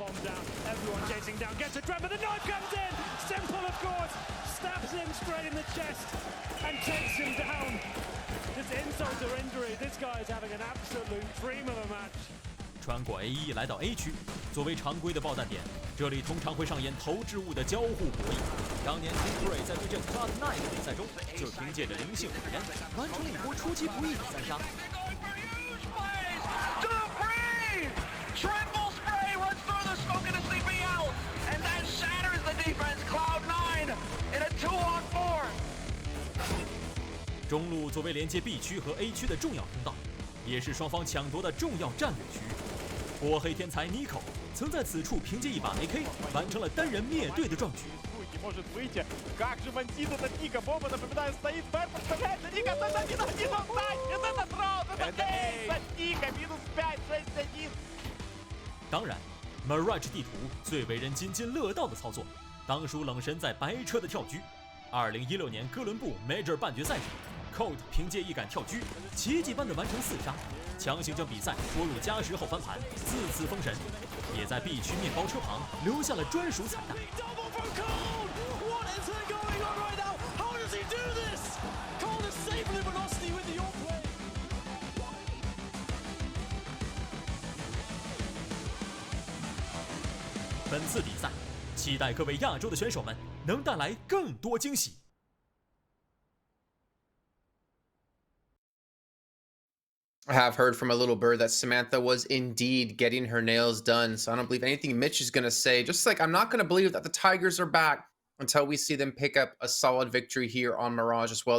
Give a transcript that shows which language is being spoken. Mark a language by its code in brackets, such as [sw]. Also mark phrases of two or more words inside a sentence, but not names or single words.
[zh] 穿过 A1 来到 A 区，作为常规的爆弹点，这里通常会上演投掷物的交互博弈。当年 Team 在对阵 Cloud9 的比赛中，就凭借着灵性火焰，完成了一波出其不意的3杀。 [en] Triple spray runs through the smoke and a sleeping out, and that shatters the defense. Cloud9 in a 2-on-4. [zh] 中路作为连接 B 区和 A 区的重要通道，也是双方抢夺的重要战略区域。火黑天才 Nico 曾在此处凭借一把 AK 完成了单人灭队的壮举。 [ru] может выйти. Как же бандиты от Ника. Бомба, напоминаю, стоит. Бэм подставляется. Ника, это 1-1 он станет. Это раунд. Это эйс от Ника. Минус 5, 6-1. [zh] 当然 Mirage 地图最为人津津乐道的操作，当属冷神在白车的跳狙。2016年哥伦布 Major 半决赛时 ，Cold 凭借一杆跳狙，奇迹般的完成4杀，强行将比赛拖入加时后翻盘，自此封神，也在 B 区面包车旁留下了专属彩蛋。本次比赛，期待各位亚洲的选手们能带来更多惊喜。 [en] I have heard from a little bird that Samantha was indeed getting her nails done, so I don't believe anything Mitch is going to say. Just like I'm not going to believe that the Tigers are back until we see them pick up a solid victory here on Mirage as well.